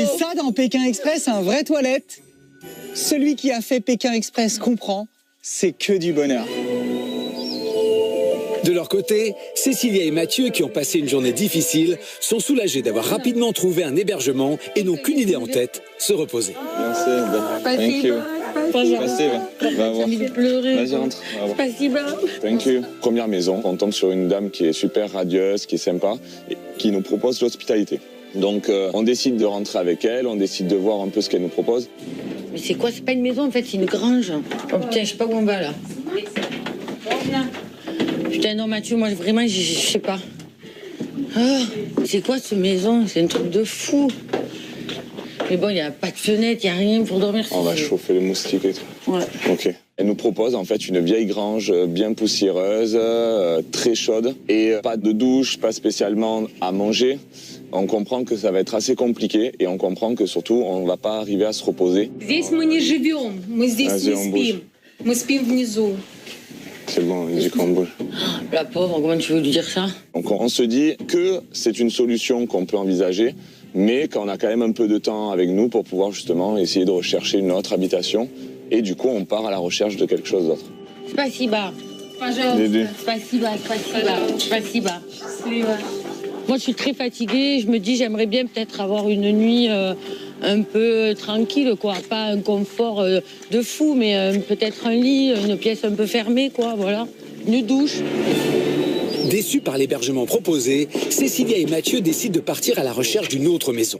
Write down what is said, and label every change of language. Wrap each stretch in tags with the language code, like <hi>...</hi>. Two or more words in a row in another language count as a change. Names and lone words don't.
<fr>Et ça, dans Pékin Express, un vrai toilette. Celui qui a fait Pékin Express comprend, c'est que du bonheur. De leur côté, Cécilia et Mathieu, qui ont passé une journée difficile, sont soulagés d'avoir rapidement trouvé un hébergement et n'ont qu'une idée en tête, se reposer. Merci.</fr> <en>Thank you.</en> <fr>Va voir. Vas-y, rentre.</fr> <en>Thank you.</en> <fr>Première maison, on tombe sur une dame qui est super radieuse, qui est sympa, et qui nous propose l'hospitalité. Donc on décide de rentrer avec elle, on décide de voir un peu ce qu'elle nous propose. Mais c'est quoi? C'est pas une maison, en fait, c'est une grange. Oh putain, je sais pas où on va, là. Putain, non, Mathieu, moi, vraiment, je sais pas. Ah, c'est quoi, cette maison? C'est un truc de fou. Mais bon, il n'y a pas de fenêtre, il n'y a rien pour dormir. On va chauffer les moustiques et tout. Ouais. Ok. Elle nous propose en fait une vieille grange bien poussiéreuse, très chaude, et pas de douche, pas spécialement à manger. On comprend que ça va être assez compliqué et on comprend que surtout on ne va pas arriver à se reposer.</fr> <ru>Здесь мы не живем, мы здесь не спим. Мы спим внизу.</ru> <fr>C'est bon, il dit qu'on bouge. La pauvre, comment tu veux lui dire ça? Donc on se dit que c'est une solution qu'on peut envisager, mais qu'on a quand même un peu de temps avec nous pour pouvoir justement essayer de rechercher une autre habitation. Et du coup, on part à la recherche de quelque chose d'autre.</fr> <ru>Спасибо. Пожалуйста. Спасибо, спасибо.</ru> <fr>Moi, je suis très fatiguée. Je me dis, j'aimerais bien peut-être avoir une nuit un peu tranquille, quoi. Pas un confort de fou, mais peut-être un lit, une pièce un peu fermée, quoi. Voilà. Une douche. Déçus par l'hébergement proposé, Cécilia et Mathieu décident de partir à la recherche d'une autre maison.</fr>